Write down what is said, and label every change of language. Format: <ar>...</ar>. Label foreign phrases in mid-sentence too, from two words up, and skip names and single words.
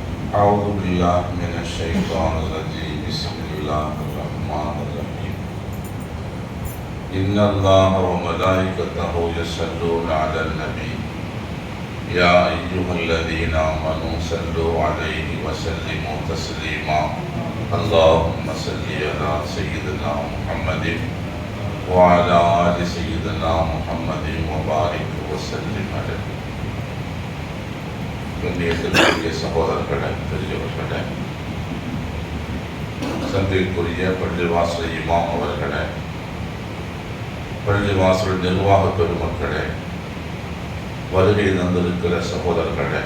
<ar>أعوذ بالله من الشيطان الرجيم بسم الله الرحمن الرحيم إن الله وملائكته يصلون على النبي يا أيها الذين آمنوا صلوا عليه وسلموا تسليما اللهم صل على سيدنا محمد وعلى آل سيدنا محمد وبارك وسلم عليه.</ar> <ta>கண்ணியத்திற்குரிய சகோதரர்களே, பெரியவர்களே, சந்தைக்குரிய பள்ளிவாசல் இமாம் அவர்களே, பள்ளிவாசல் நிர்வாக பெருமக்களே, வருகை தந்திருக்கிற சகோதரர்களே,</ta>